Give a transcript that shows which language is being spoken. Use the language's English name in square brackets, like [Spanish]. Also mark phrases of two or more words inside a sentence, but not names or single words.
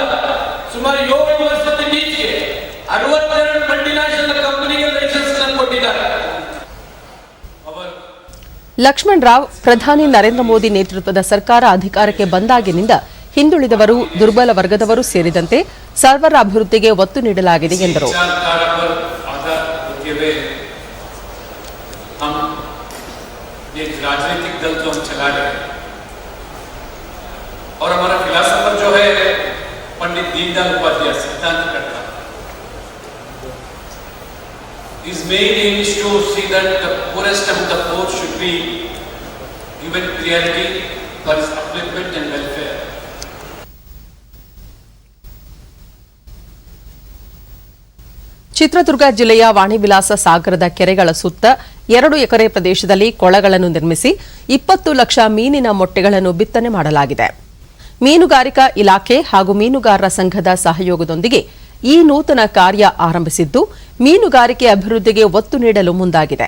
[Kannada] ಸುಮಾರು 7 ವರ್ಷದ ಈಚೆಗೆ 62 [English] multinational companyge license [Kannada] ಕೊಟ್ಟಿದ್ದಾರೆ. ಲಕ್ಷ್ಮಣ್ ರಾವ್, ಪ್ರಧಾನಿ ನರೇಂದ್ರ ಮೋದಿ ನೇತೃತ್ವದ ಸರ್ಕಾರ ಅಧಿಕಾರಕ್ಕೆ ಬಂದಾಗಿನಿಂದ ಹಿಂದುಳಿದವರು, ದುರ್ಬಲ ವರ್ಗದವರು ಸೇರಿದಂತೆ ಸರ್ವರ ಅಭಿವೃದ್ಧಿಗೆ ಒತ್ತು ನೀಡಲಾಗಿದೆ ಎಂದರು. [Hindi] राजनीतिक दल जो हम चला रहे हैं और हमारा फिलॉसफर जो है पंडित दीनदयाल उपाध्याय सिद्धांत करता, [English] his main aim is to see that the poorest of the poor should be given priority for his upliftment and welfare. [Kannada] ಚಿತ್ರದುರ್ಗ ಜಿಲ್ಲೆಯ ವಾಣಿವಿಲಾಸ ಸಾಗರದ ಕೆರೆಗಳ ಸುತ್ತ 2 ಎಕರೆ ಪ್ರದೇಶದಲ್ಲಿ ಕೊಳಗಳನ್ನು ನಿರ್ಮಿಸಿ 20 ಲಕ್ಷ ಮೀನಿನ ಮೊಟ್ಟೆಗಳನ್ನು ಬಿತ್ತನೆ ಮಾಡಲಾಗಿದೆ. ಮೀನುಗಾರಿಕಾ ಇಲಾಖೆ ಹಾಗೂ ಮೀನುಗಾರರ ಸಂಘದ ಸಹಯೋಗದೊಂದಿಗೆ ಈ ನೂತನ ಕಾರ್ಯ ಆರಂಭಿಸಿದ್ದು, ಮೀನುಗಾರಿಕೆ ಅಭಿವೃದ್ಧಿಗೆ ಒತ್ತು ನೀಡಲು ಮುಂದಾಗಿದೆ.